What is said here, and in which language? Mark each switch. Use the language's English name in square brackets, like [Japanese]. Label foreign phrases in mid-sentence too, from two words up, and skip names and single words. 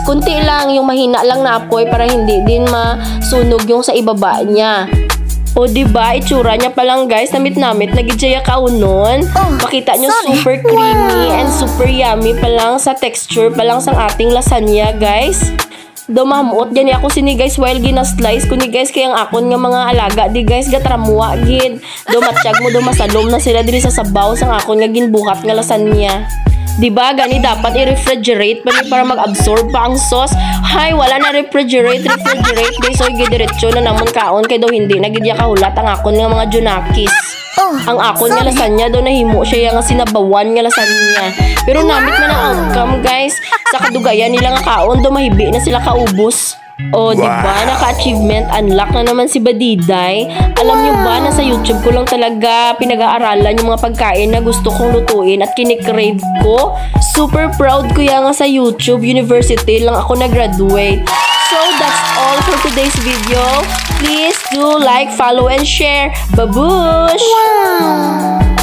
[Filipino] Kunti lang, yung mahina lang na apoy para hindi din masunog yung sa ibaba niya. O diba, itsura niya pa lang guys, [Hiligaynon] namit-namit, nagijaya kaunon. [Filipino] Makita nyo, [English] super creamy and super yummy [Filipino] pa lang sa texture pa lang sa ating lasagna guys. [Hiligaynon] Mamuot gani ako sini guys while gina-slice ko ni guys kayang akon nga mga alaga di guys gatramuwa gid. Matsyag mo masalom na sila diri sa sabaw sang akon nga ginbuhat nga lasagna. Diba, gani dapat i-refrigerate pa para mag-absorb pa ang sauce. Hay, wala na refrigerate guys. So, gidiretso na naman kaon kay daw hindi nagidya kahulat ang akon nga mga junakis. Ang akon nga lasagna daw nahimo siya nga sinabawan nga lasagna. Pero namit man ang outcome guys. Sa kadugayan nila nga kaon daw mahibi na sila kaubos. [Filipino] O, diba? Naka- [English] achievement unlock [Filipino] na naman si Badiday. Alam nyo ba na sa YouTube ko lang talaga pinag-aaralan yung mga pagkain na gusto kong lutuin at kinikrave ko? [Hiligaynon] Super proud ko yan nga sa [English] YouTube University [Hiligaynon] lang ako nag-graduate. [English] So, that's all for today's video. Please do like, follow, and share. Babush! Wow!